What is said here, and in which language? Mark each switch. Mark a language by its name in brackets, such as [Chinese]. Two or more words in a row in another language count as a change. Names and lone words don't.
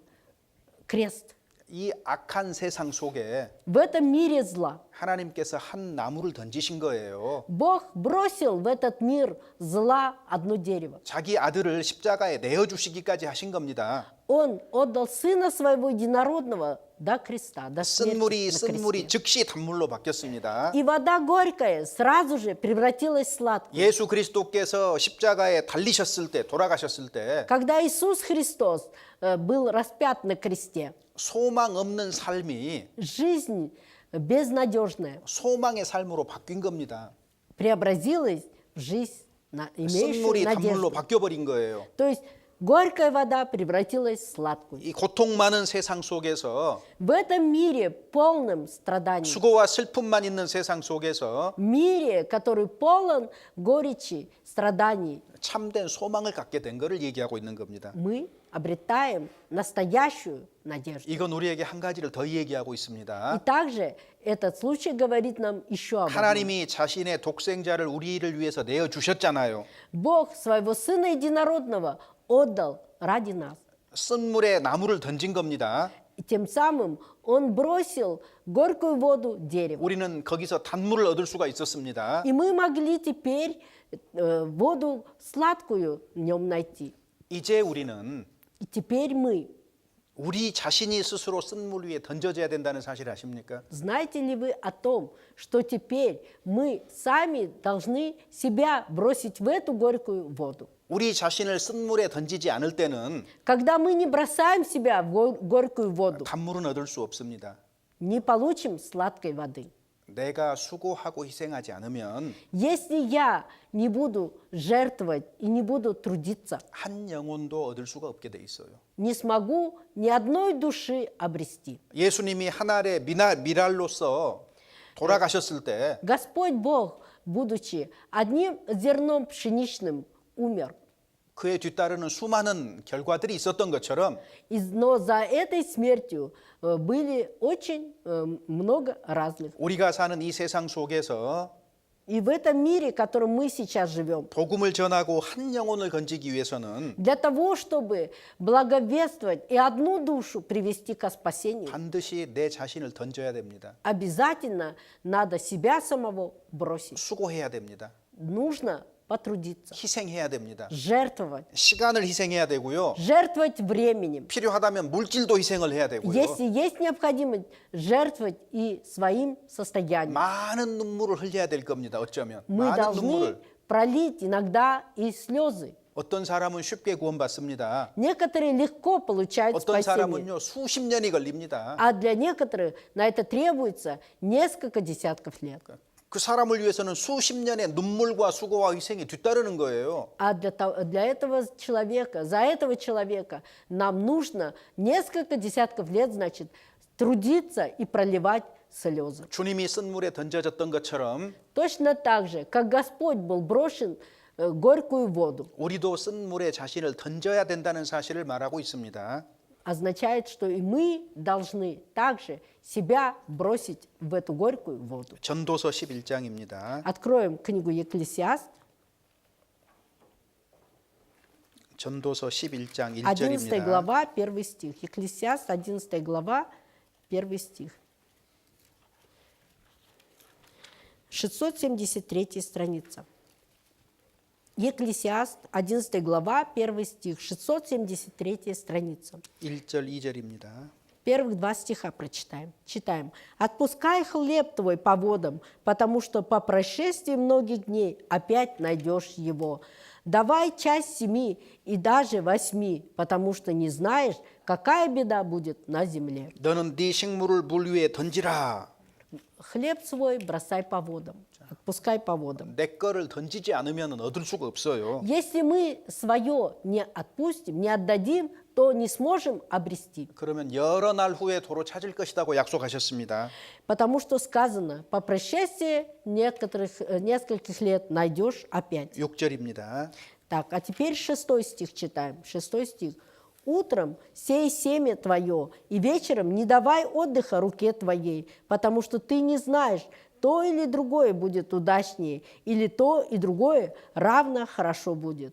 [Russian] Крест. [Korean] 이 악한 세상 속에 [Russian] В этом мире зла [Korean] 하나님께서 한 나무를 던지신 거예요. [Russian] Бог бросил в этот мир зла одно дерево. [Korean] 자기 아들을 십자가에 내어주시기까지 하신 겁니다. [Russian] Он отдал Сына Своего Единородного до креста, до смерти на [Korean] 쓴물이 [Russian] кресте. [Korean] 즉시 단물로 바뀌었습니다. [Russian] И вода горькая сразу же превратилась в сладкую. [Korean] 예수 그리스도께서 십자가에 달리셨을 때, 돌아가셨을 때 [Russian] Когда Иисус Христос был распят на кресте, [Korean] 소망 없는 삶이 [Russian] жизнь безнадежная [Korean] 소망의 삶으로 바뀐 겁니다. [Russian] преобразилась в жизнь, имеющую [Korean] 쓴물이 단물로 [Russian] надежду. [Korean] 바뀌어버린 거예요. [Russian] То есть горькая вода превратилась в сладкую. [Korean] 이 고통 많은 세상 속에서 [Russian] В этом мире полном страданий, [Korean] 수고와 슬픔만 있는 세상 속에서 [Russian] мире, который полон горечи, страданий, [Korean] 참된 소망을 갖게 된 것을 얘기하고 있는 겁니다. [Russian] мы обретаем настоящую надежду. [Korean] 이건 우리에게 한 가지를 더 얘기하고 [Russian] И [Korean] 있습니다. [Russian] также этот случай говорит нам еще об одном. [Korean] 하나님이 자신의 독생자를 우리를 위해서 내어 주셨잖아요. [Russian] Бог своего Сына Единородного отдал ради нас. [Korean] 쓴물에 나무를 던진 겁니다. [Russian] И тем самым Он бросил горькую воду дерева. [Korean] 우리는 거기서 단물을 얻을 수가 있었습니다. [Russian] И мы могли теперь воду сладкую в нем найти. [Korean] 이제 우리는 [Russian] И теперь мы, [Korean] 우리 자신이 스스로 쓴물 위에 던져져야 된다는 사실 아십니까? [Russian] знаете ли вы о том, что теперь мы сами должны себя бросить в эту горькую воду? [Korean] 우리 자신을 쓴물에 던지지 않을 때는 [Russian] Когда мы не бросаем себя в горькую воду, [Korean] 단물은 얻을 수 없습니다. [Russian] не получим сладкой воды. [Korean] 내가 수고하고 희생하지 않으면 [Russian] Если я не буду жертвовать и не буду трудиться, [Korean] 한 영혼도 얻을 수가 없게 돼 있어요. [Russian] не смогу ни одной души обрести. [Korean] 예수님이 한 알의 미랄로서 돌아가셨을 때 [Russian] Господь Бог, будучи одним зерном пшеничным, умер. [Korean] 그에 뒤따르는 수많은 결과들이 있었던 것처럼 [Russian] Но за этой смертью были очень много разных. [Korean] 우리가 사는 이 세상 속에서 [Russian] И в этом мире, в котором мы сейчас живем, [Korean] 복음을 전하고 한 영혼을 건지기 위해서는 [Russian] для того, чтобы благовествовать и одну душу привести ко спасению, [Korean] 반드시 내 자신을 던져야 됩니다. [Russian] обязательно надо себя самого бросить. [Korean] 수고해야 됩니다. [Russian] Нужно потрудиться, [Korean] 희생해야 됩니다. [Russian] жертвовать, [Korean] 시간을 희생해야 되고요. [Russian] жертвовать временем. [Korean] 필요하다면 물질도 희생을 해야 되고요. [Russian] Если есть необходимость, жертвовать и своим состоянием. [Korean] 많은 눈물을 흘려야 될 겁니다. 어쩌면 [Russian] Мы [Korean] 많은 [Russian] должны [Korean] 눈물을. [Russian] пролить иногда и слезы. [Korean] 어떤 사람은 쉽게 구원받습니다. [Russian] Некоторые легко получают [Korean] 어떤 [Russian] спасение, [Korean] 사람은요 수십 년이 걸립니다. [Russian] а для некоторых на это требуется несколько десятков лет. [Korean] 그 사람을 위해서는 수십 년의 눈물과 수고와 희생이 뒤따르는 거예요. [Russian] А для этого человека, за этого человека нам нужно несколько десятков лет, значит, трудиться и проливать слезы. [Korean] 주님이 쓴물에 던져졌던 것처럼 [Russian] Точно так же, как Господь был брошен в горькую воду, [Korean] 우리도 쓴물에 자신을 던져야 된다는 사실을 말하고 있습니다. [Russian] означает, что и мы должны также себя бросить в эту горькую воду. [Korean] 전도서 11장입니다. [Russian] Откроем книгу Екклесиаст, [Korean] 전도서 11장 [Russian] 11 [Korean] 1절입니다. [Russian] глава, 1 стих. Екклесиаст, 11 глава, 1 стих. 673 страница. Екклесиаст, 11 глава, 1 стих, 673 страница. 1절, 2절입니다. Первых два стиха прочитаем. Читаем. «Отпускай хлеб твой по водам, потому что по прошествии многих дней опять найдешь его. Давай часть 7 и даже 8, потому что не знаешь, какая беда будет на земле. [Korean] 너는 네 식물을 물 위에 던지라. [Russian] Хлеб свой бросай по водам, отпускай по водам». [Korean] 내 거를 던지지 않으면 얻을 수가 없어요. [Russian] Если мы свое не отпустим, не отдадим, то не сможем обрести. [Korean] 그러면 여러 날 후에 도로 찾을 것이라고 약속하셨습니다. [Russian] Потому что сказано, по прошествии нескольких лет найдешь опять. [Korean] 6절입니다. [Russian] Так, а теперь 6 стих читаем. 6 стих. «Утром сей семя твое, и вечером не давай отдыха руке твоей, потому что ты не знаешь, то или другое будет удачнее, или то и другое равно хорошо будет».